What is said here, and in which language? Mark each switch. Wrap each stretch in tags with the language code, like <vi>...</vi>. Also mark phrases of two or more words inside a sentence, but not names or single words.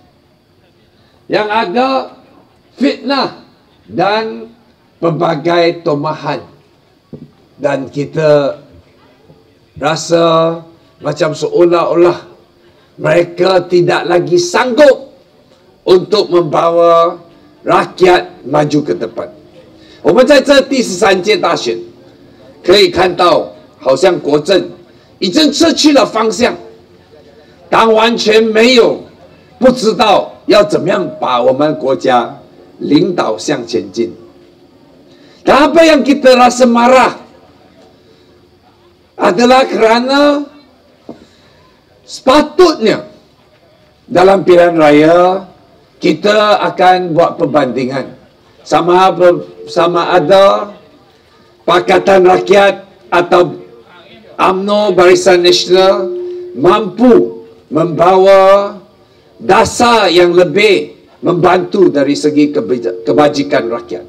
<ms>Yang ada fitnah dan pelbagai tomahan. Dan kita rasa macam seolah-olah mereka tidak lagi sanggup untuk membawa rakyat maju ke depan.</ms> <zh>我们在这第13届大选可以看到，好像国政已经失去了方向，党完全没有不知道要怎么样把我们国家领导向前进。</zh> <ms>Dan apa yang kita rasa marah adalah kerana sepatutnya dalam pilihan raya kita akan buat perbandingan sama ada Pakatan Rakyat atau UMNO Barisan Nasional mampu membawa dasar yang lebih membantu dari segi kebajikan rakyat.</ms>